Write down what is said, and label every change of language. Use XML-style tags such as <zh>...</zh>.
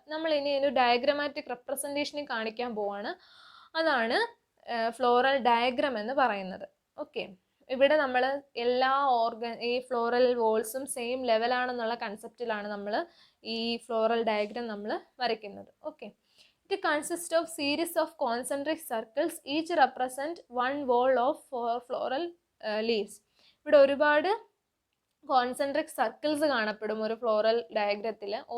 <ml>നമ്മൾ ഇനി ഒരു ഡയഗ്രമാറ്റിക് റെപ്രസെൻറ്റേഷനിൽ കാണിക്കാൻ പോവാണ്, അതാണ് ഫ്ലോറൽ ഡയഗ്രാം എന്ന് പറയുന്നത്. ഓക്കെ, ഇവിടെ നമ്മൾ എല്ലാ ഈ ഫ്ലോറൽ വോൾസും സെയിം ലെവലാണെന്നുള്ള കൺസെപ്റ്റിലാണ് നമ്മൾ ഈ ഫ്ലോറൽ ഡയഗ്രാം നമ്മൾ വരയ്ക്കുന്നത്.</ml> <en>Okay, it consists of series of concentric circles, each represent one wall of floral leaves.</en> <ml>ഇവിടെ ഒരുപാട് കോൺസെൻട്രിക് സർക്കിൾസ് കാണപ്പെടും ഒരു ഫ്ലോറൽ ഡയഗ്രത്തിൽ.</ml>